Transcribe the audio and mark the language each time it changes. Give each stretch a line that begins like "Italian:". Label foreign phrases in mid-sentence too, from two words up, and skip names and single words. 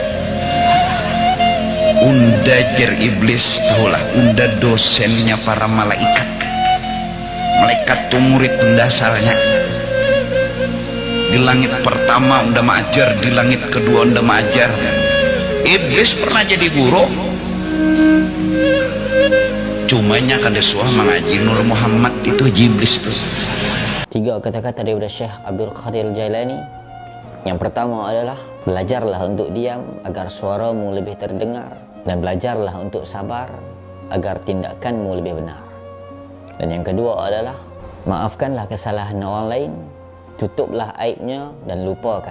Banjar: unda jer iblis tahulah unda dosennya para malaikat tuh murid unda asalnya Di langit pertama unda maajar, di langit kedua unda maajar. Iblis pernah jadi guru, cumanya kada suah mengaji Nur Muhammad itu iblis tuh.
Indonesian: 3 kata-kata daripada Syekh Abdul Qadir Jailani. Yang pertama adalah belajarlah untuk diam agar suaramu lebih terdengar, dan belajarlah untuk sabar agar tindakanmu lebih benar. Dan yang kedua adalah maafkanlah kesalahan orang lain, tutuplah aibnya dan lupakan.